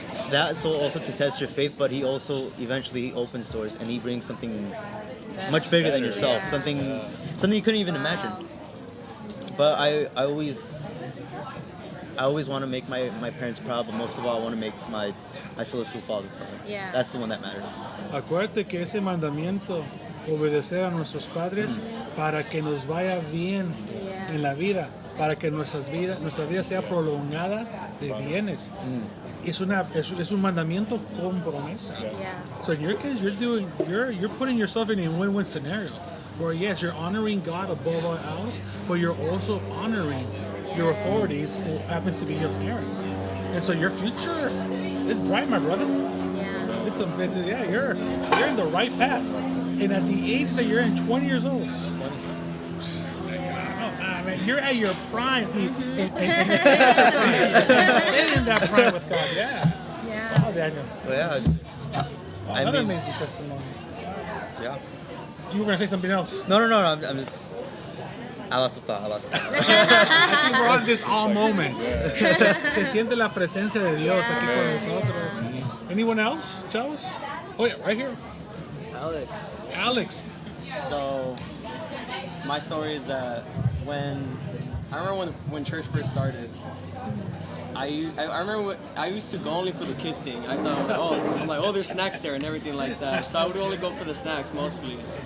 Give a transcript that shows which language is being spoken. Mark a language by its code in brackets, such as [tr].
[en] That's also to test your faith, but He also eventually opens doors, and He brings something much bigger than yourself. Something you couldn't even imagine. But I always want to make my parents proud, but most of all, I want to make my celestial Father proud. Yeah. That's the one that matters. [es] Acuérdate que ese mandamiento, obedecer a nuestros padres para que nos vaya bien en la vida, para que nuestra vida sea prolongada de bienes. Es un mandamiento con promesa. [en] Yeah. So in your case, you're putting yourself in a win-win scenario, where yes, you're honoring God above all else, but you're also honoring your authorities, who happens to be your parents. And so your future is bright, my brother. Yeah. It's amazing. Yeah, you're in the right path. And at the age that you're in, 20 years old. Man, you're at your prime. And stay in that prime with God. Yeah. Oh, Daniel. But yeah, Another amazing testimony. Yeah. You were going to say something else? No. I'm just. I lost the thought. I think we're on this all moments. [es] Se siente la presencia de Dios aquí con nosotros. [en] Anyone else, Charles? Oh yeah, right here. Alex. So, my story is that I remember when church first started, I remember I used to go only for the kids thing. I thought, there's snacks there and everything like that. So I would only go for the snacks mostly.